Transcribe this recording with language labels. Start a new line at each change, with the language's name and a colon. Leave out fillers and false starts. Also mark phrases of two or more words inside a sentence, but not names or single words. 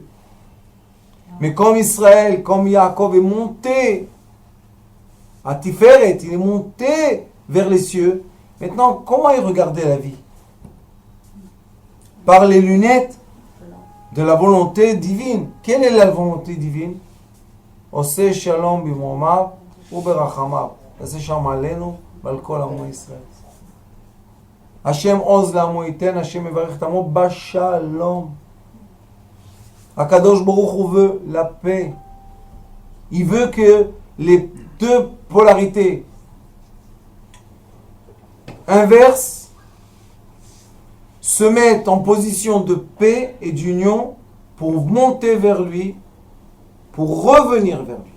French: Mais comme Israël, comme Yaakov est monté à Tiferet, il est monté vers les cieux. Maintenant, comment il regardait la vie? Par les lunettes de la volonté divine. Quelle est la volonté divine?
Hebrew: עושה שלום במרומיו הוא ברחמיו. עושה שלום עלינו ועל כל עמו ישראל. השם עוז לעמו ייתן, השם יברך את עמו בשלום. הקדוש ברוך הוא
French: veut la paix. Il veut que les deux polarités inverses se mettent en position de paix et d'union pour monter vers lui, pour revenir vers lui.